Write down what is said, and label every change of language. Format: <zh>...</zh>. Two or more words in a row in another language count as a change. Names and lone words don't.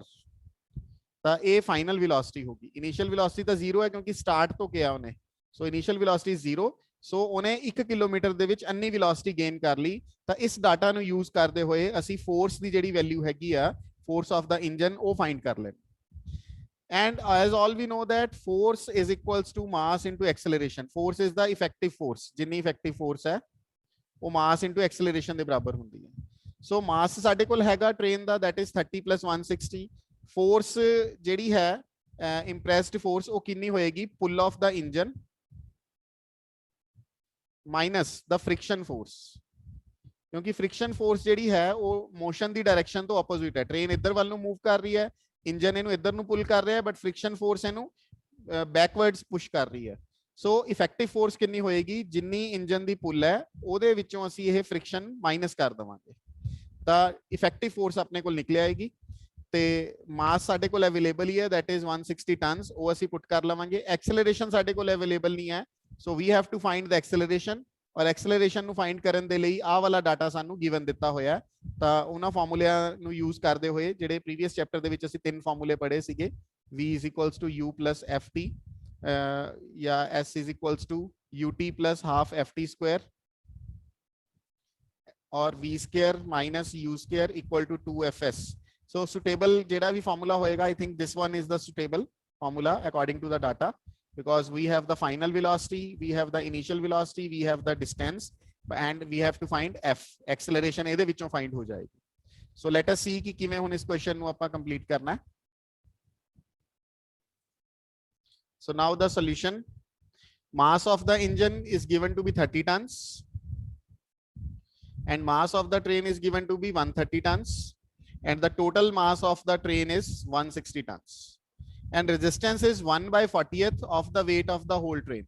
<pa>ਤਾਂ ਇਹ ਫਾਈਨਲ ਵੈਲੋਸਿਟੀ ਹੋਗੀ।</pa> <en>initial velocity</en> <pa>ਤਾਂ 0 ਹੈ ਕਿਉਂਕਿ ਸਟਾਰਟ ਤੋਂ ਕਿਹਾ ਉਹਨੇ, ਸੋ</pa> <en>initial velocity</en> <pa>0, ਸੋ ਉਹਨੇ 1 ਕਿਲੋਮੀਟਰ ਦੇ ਵਿੱਚ ਅੰਨੀ ਵੈਲੋਸਿਟੀ ਗੇਨ ਕਰ ਲਈ। ਤਾਂ ਇਸ ਡਾਟਾ ਨੂੰ ਯੂਜ਼ ਕਰਦੇ ਹੋਏ ਅਸੀਂ ਫੋਰਸ ਦੀ ਜਿਹੜੀ ਵੈਲਿਊ ਹੈਗੀ ਆ</pa> <en>force of the engine</en> <pa>ਉਹ ਫਾਈਂਡ ਕਰ ਲੈਣੀ।</pa> <en>And as all we know that force is equals to mass into acceleration। force is the effective force, जिन्नी effective force</en> <hi>है वो</hi> <en>mass into acceleration</en> <pa>ਦੇ ਬਰਾਬਰ ਹੁੰਦੀ ਹੈ। so mass ਸਾਡੇ ਕੋਲ ਹੈਗਾ train ਦਾ</pa> <en>that is 30 plus 160।</en> <pa>force ਜਿਹੜੀ ਹੈ</pa> <en>impressed force</en> <pa>ਉਹ ਕਿੰਨੀ ਹੋਏਗੀ</pa> <en>pull of the engine minus the friction force।</en> <pa>ਕਿਉਂਕਿ</pa> <en>friction force</en> <pa>ਜਿਹੜੀ ਹੈ ਉਹ motion ਦੀ direction ਤੋਂ opposite ਹੈ। train ਇੱਧਰ ਵੱਲ ਨੂੰ move ਕਰ ਰਹੀ ਹੈ, ਇੰਜਨ ਇਹਨੂੰ ਇੱਧਰ ਨੂੰ ਪੁੱਲ ਕਰ ਰਿਹਾ ਹੈ,</pa> <en>but friction force</en> <pa>ਇਹਨੂੰ ਬੈਕਵਰਡਸ ਪੁਸ਼ ਕਰ ਰਹੀ ਹੈ। ਸੋ</pa> <en>effective force</en> <pa>ਕਿੰਨੀ ਹੋਏਗੀ ਜਿੰਨੀ ਇੰਜਨ ਦੀ ਪੁੱਲ ਹੈ ਉਹਦੇ ਵਿੱਚੋਂ ਅਸੀਂ ਇਹ ਫ੍ਰਿਕਸ਼ਨ ਮਾਈਨਸ ਕਰ ਦਵਾਂਗੇ, ਤਾਂ</pa> <en>effective force</en> <pa>ਆਪਣੇ ਕੋਲ ਨਿਕਲ ਆਏਗੀ। ਤੇ ਮਾਸ ਸਾਡੇ ਕੋਲ ਅਵੇਲੇਬਲ ਹੀ ਹੈ</pa> <en>that is 160</en> <pa>ਟਨਸ, ਉਹ ਅਸੀਂ ਪੁੱਟ ਕਰ ਲਵਾਂਗੇ। ਐਕਸਲਰੇਸ਼ਨ ਸਾਡੇ ਕੋਲ ਅਵੇਲੇਬਲ ਨਹੀਂ ਹੈ,</pa> <en>so we have to find the acceleration,</en> <pa>ਔਰ ਐਕਸਲਰੇਸ਼ਨ ਨੂੰ ਫਾਈਂਡ ਕਰਨ ਦੇ ਲਈ ਆਹ ਵਾਲਾ ਡਾਟਾ ਸਾਨੂੰ ਗਿਵਨ ਦਿੱਤਾ ਹੋਇਆ। ਤਾਂ ਉਹਨਾਂ ਫਾਰਮੂਲਿਆਂ ਨੂੰ ਯੂਜ਼ ਕਰਦੇ ਹੋਏ ਜਿਹੜੇ</pa> <en>previous chapter</en> <pa>ਦੇ ਵਿੱਚ ਅਸੀਂ 3 ਫਾਰਮੂਲੇ ਪੜ੍ਹੇ ਸੀਗੇ,</pa> <en>v is equals to u plus ft ਜਾਂ s is equals to ut plus half ft square ਔਰ v square minus u square equal to 2fs। so suitable</en> <pa>ਜਿਹੜਾ ਵੀ ਫਾਰਮੂਲਾ ਹੋਏਗਾ,</pa> <en>I think this one is the suitable formula according to the data, because we have the final velocity, we have the initial velocity, we have the distance, and we have to find f acceleration</en> <pa>ਇਹਦੇ ਵਿੱਚੋਂ</pa> <en>find</en> <pa>ਹੋ ਜਾਏਗੀ।</pa> <en>so let us see</en> <pa>ਕਿ ਕਿਵੇਂ ਹੁਣ ਇਸ ਕੁਐਸਚਨ ਨੂੰ ਆਪਾਂ ਕੰਪਲੀਟ ਕਰਨਾ ਹੈ।</pa> <en>so now the solution, mass of the engine is given to be 30 tons and mass of the train is given to be 130 tons and the total mass of the train is 160 tons and resistance is 1/40th of the weight of the whole train।</en>